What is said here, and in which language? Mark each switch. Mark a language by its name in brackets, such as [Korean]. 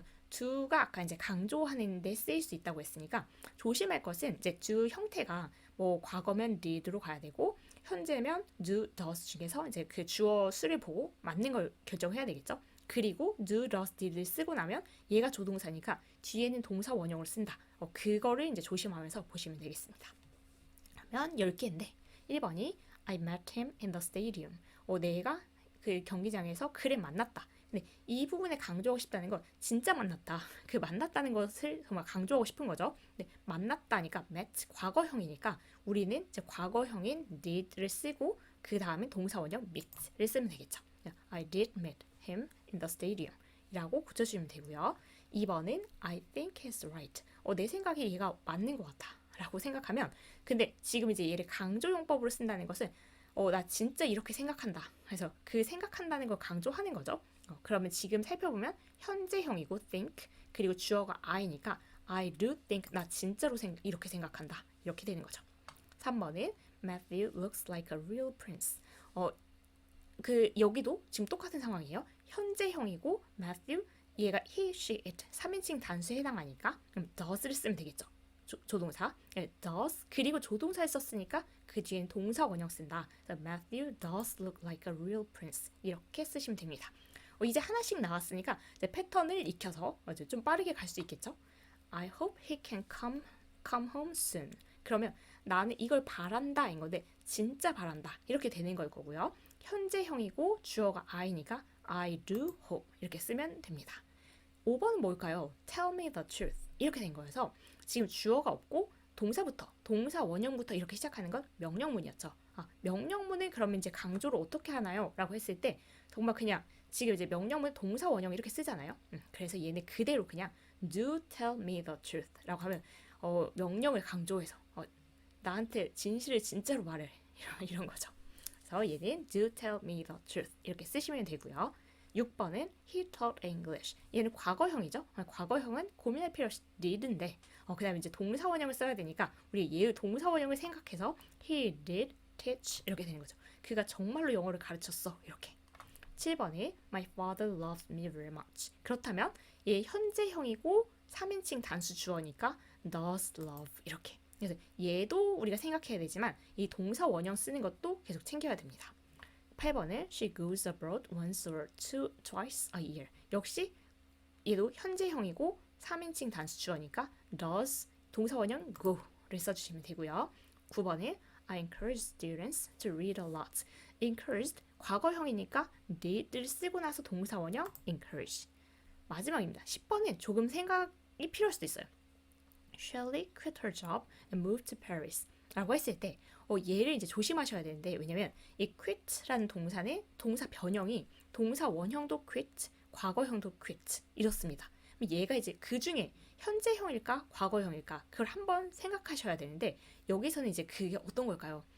[Korean] do가 아까 이제 강조하는데 쓰일 수 있다고 했으니까 조심할 것은 이제 do 형태가 뭐 과거면 did로 가야 되고 현재면 do, does 중에서 이제 그 주어 수를 보고 맞는 걸 결정해야 되겠죠. 그리고 do, does, did를 쓰고 나면 얘가 조동사니까 뒤에는 동사 원형을 쓴다. 그거를 이제 조심하면서 보시면 되겠습니다. 그러면 10개인데 1번이 [English] I met him in the stadium. [Korean] 내가 그 경기장에서 그를 만났다. 근데 이 부분에 강조하고 싶다는 건 진짜 만났다. 그 만났다는 것을 정말 강조하고 싶은 거죠. 근데 만났다니까 met 과거형이니까 우리는 이제 과거형인 did를 쓰고 그 다음에 동사 원형 meet를 쓰면 되겠죠. [English] I did meet him in the stadium [Korean] 이라고 고쳐주시면 되고요. [English] 2번은 I think he's right. [Korean] 내 생각에 얘가 맞는 것 같아 라고 생각하면, 근데 지금 이제 얘를 강조용법으로 쓴다는 것은 나 진짜 이렇게 생각한다. 그래서 그 생각한다는 걸 강조하는 거죠. 그러면 지금 살펴보면 현재형이고 think, 그리고 주어가 I니까 [English] I do think, [Korean] 나 진짜로 이렇게 생각한다. 이렇게 되는 거죠. [English] 3번은 Matthew looks like a real prince. [Korean] 여기도 지금 똑같은 상황이에요. 현재형이고 Matthew, 얘가 he, she, it 3인칭 단수에 해당하니까 그럼 does를 쓰면 되겠죠. 조동사 does, 그리고 조동사를 썼으니까 그 뒤엔 동사 원형 쓴다. [English] So Matthew does look like a real prince [Korean] 이렇게 쓰시면 됩니다. 이제 하나씩 나왔으니까 이제 패턴을 익혀서 이제 좀 빠르게 갈 수 있겠죠. [English] I hope he can come home soon. [Korean] 그러면 나는 이걸 바란다 인 건데 진짜 바란다 이렇게 되는 걸 거고요. 현재형이고 주어가 I니까 [English] I do hope [Korean] 이렇게 쓰면 됩니다. 5번은 뭘까요? [English] Tell me the truth [Korean] 이렇게 된 거여서 지금 주어가 없고 동사 원형부터 이렇게 시작하는 건 명령문이었죠. 명령문을 그러면 이제 강조를 어떻게 하나요? 라고 했을 때 정말 그냥 지금 이제 명령문 동사 원형 이렇게 쓰잖아요. 그래서 얘는 그대로 그냥 [English] do tell me the truth [Korean] 라고 하면 명령을 강조해서 나한테 진실을 진짜로 말해 이런 거죠. 그래서 얘는 [English] do tell me the truth [Korean] 이렇게 쓰시면 되고요. [English] 6번은 he taught English. [Korean] 얘는 과거형이죠. 과거형은 고민할 필요 없이 did인데 그 다음에 이제 동사 원형을 써야 되니까 우리 얘의 동사 원형을 생각해서 [English] he did teach [Korean] 이렇게 되는 거죠. 그가 정말로 영어를 가르쳤어 이렇게. [English] 7번에 My father loves me very much. [Korean] 그렇다면 얘 현재형이고 3인칭 단수 주어니까 [English] does love [Korean] 이렇게. 그래서 얘도 우리가 생각해야 되지만 이 동사 원형 쓰는 것도 계속 챙겨야 됩니다. [English] 8번은 She goes abroad once or twice a year. [Korean] 역시 얘도 현재형이고 3인칭 단수 주어니까 does 동사 원형 go를 써주시면 되고요. [English] 9번은 I encourage students to read a lot. [Korean] encouraged 과거형이니까 did를 쓰고 나서 동사 원형 encourage. 마지막입니다. 10번은 조금 생각이 필요할 수도 있어요. [English] Shelley quit her job and moved to Paris. [Korean] 라고 했을 때 얘를 이제 조심하셔야 되는데, 왜냐면 이 quit라는 동사는 동사 변형이 동사 원형도 quit, 과거형도 quit 이렇습니다. 얘가 이제 그 중에 현재형일까 과거형일까 그걸 한번 생각하셔야 되는데, 여기서는 이제 그게 어떤 걸까요?